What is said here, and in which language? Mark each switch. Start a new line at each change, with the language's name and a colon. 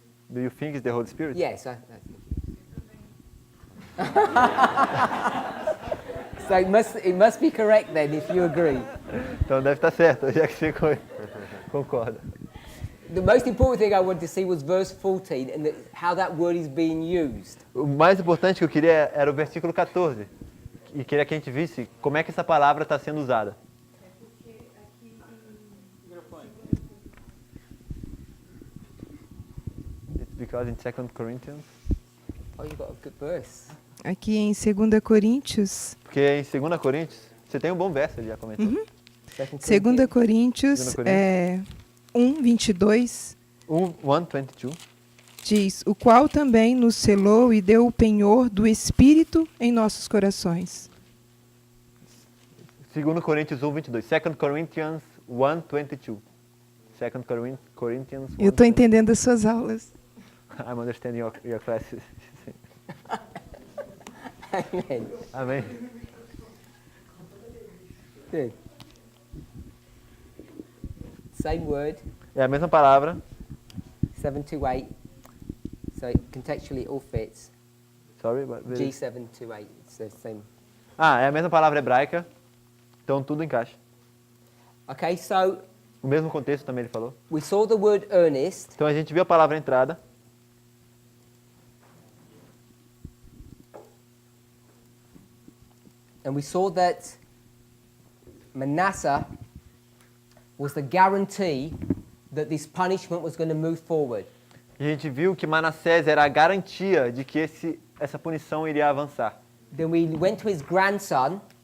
English: Do you think it's the Holy Spirit? yes, I think. So it must be correct then, if you agree.
Portuguese: Então deve estar certo, já que você concorda.
English: The most important thing I wanted to see was verse 14 and how that word is being used.
Portuguese: O mais importante que eu queria era o versículo 14. E queria que a gente visse como é que essa palavra está sendo usada.
English: It's because in 2 Corinthians. Oh, you got a good verse.
Portuguese: Aqui em 2 Coríntios, Porque em 2 Coríntios, você tem um bom verso, ele já comentou. 2 Coríntios 1:22 1:22. diz: o qual também nos selou e deu o penhor do Espírito em nossos corações. 2 Coríntios 1:22.
English: 2 Corinthians 1:22. 2 Corinthians 1:22.
Portuguese: Eu estou entendendo as suas aulas.
English: I'm understanding your classes. Amen.
Portuguese: Amém.
English: Good. Same word,
Portuguese: É a mesma palavra.
English: 728. So contextually it all fits. Sorry, but G728. It's the same.
Portuguese: é a mesma palavra hebraica. Então tudo encaixa.
English: Okay, so
Portuguese: O mesmo contexto também ele falou.
English: we saw the word earnest.
Portuguese: Então a gente viu a palavra entrada.
English: And we saw that Manasseh was the guarantee that this punishment was going to move forward.
Portuguese: E a gente viu que Manassés era a garantia de que essa punição iria avançar.
English: Then we went to his grandson,